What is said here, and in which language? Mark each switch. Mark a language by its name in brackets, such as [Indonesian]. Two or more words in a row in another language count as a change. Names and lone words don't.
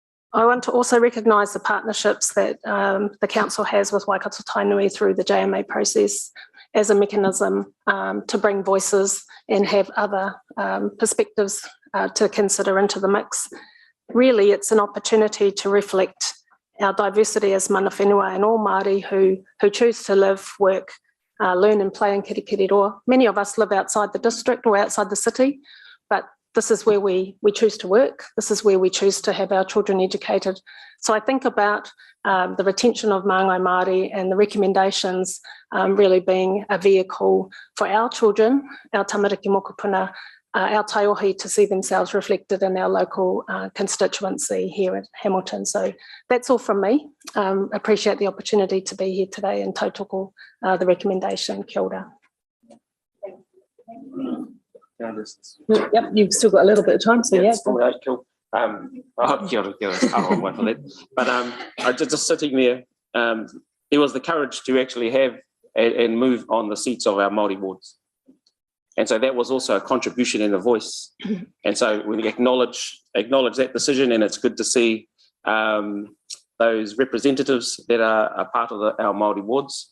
[English] I want to also recognise the partnerships that the council has with Waikato Tainui through the JMA process as a mechanism to bring voices and have other perspectives to consider into the mix. Really, it's an opportunity to reflect our diversity as [Māori] mana whenua [English] and all Māori who choose to live, work, learn and play in Kirikiriroa. Many of us live outside the district or outside the city, but this is where we choose to work. This is where we choose to have our children educated. So I think about the retention of Mangai Maori and the recommendations really being a vehicle for our children, our [Māori] tamariki mokopuna, [English] our taiohi to see themselves reflected in our local constituency here at Hamilton. So that's all from me. Appreciate the opportunity to be here today and tautoko the recommendation. [Māori] Kia ora. [English] Yep, you've still got a little bit of time, so yeah. Cool. [Māori] Kia ora, [English] I'll wait for that. But I just sitting there, there was the courage to actually have and move on the seats of our Māori wards. And so that was also a contribution and a voice. And so we acknowledge that decision, and it's good to see those representatives that are a part of our Māori wards.